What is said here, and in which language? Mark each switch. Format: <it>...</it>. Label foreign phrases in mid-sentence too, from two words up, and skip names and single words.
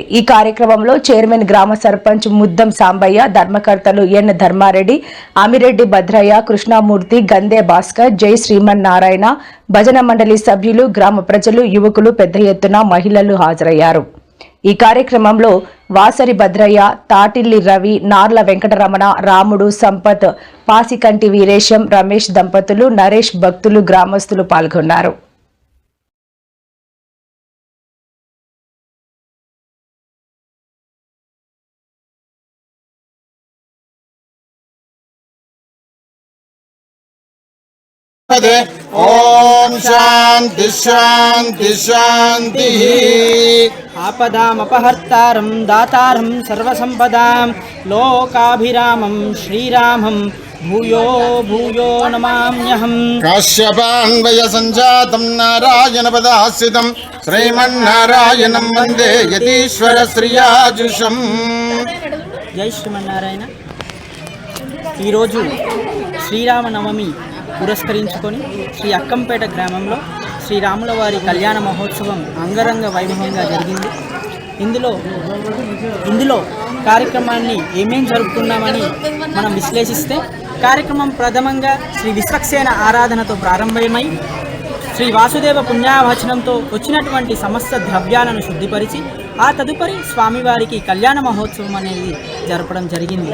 <te>ఈ కార్యక్రమంలో చైర్మన్ గ్రామ సర్పంచ్ ముద్దం సాంబయ్య, ధర్మకర్తలు ఎన్ ధర్మారెడ్డి, అమిరెడ్డి భద్రయ్య, కృష్ణమూర్తి, గందే భాస్కర్, జై శ్రీమన్నారాయణ, భజన మండలి సభ్యులు, గ్రామ ప్రజలు, యువకులు పెద్ద ఎత్తున మహిళలు హాజరయ్యారు. ఈ కార్యక్రమంలో వాసరి భద్రయ్య, తాటిల్లి రవి, నార్ల వెంకటరమణ, రాముడు, సంపత్, పాసికంటి వీరేశం, రమేష్ దంపతులు, నరేష్ భక్తులు, గ్రామస్తులు పాల్గొన్నారు.</te> <sa>ओम शांति शांति शांति। आपदामपहर्तारं दातारं सर्वसंपदां लोकाभिरामं श्रीरामं भूयो भूयो नमाम्यहम्। काश्यपान्वय संजातं नारायणपदाश्रितं श्रीमन्नारायणं वन्दे यतीश्वर श्रियाजुषम्। जय श्रीमन्नारायण।</sa> <te>ఈ రోజు శ్రీరామనవమి పురస్కరించుకొని శ్రీ అక్కంపేట గ్రామంలో శ్రీరాముల వారి కళ్యాణ మహోత్సవం అంగరంగ వైభవంగా జరిగింది. ఇందులో కార్యక్రమాన్ని ఏమేం జరుపుకున్నామని మనం విశ్లేషిస్తే, కార్యక్రమం ప్రథమంగా శ్రీ విశ్వక్సేన ఆరాధనతో ప్రారంభమై శ్రీ వాసుదేవ పుణ్యావచనంతో వచ్చినటువంటి సమస్త ద్రవ్యాలను శుద్ధిపరిచి ఆ తదుపరి స్వామివారికి కళ్యాణ మహోత్సవం అనేది జరపడం జరిగింది.</te>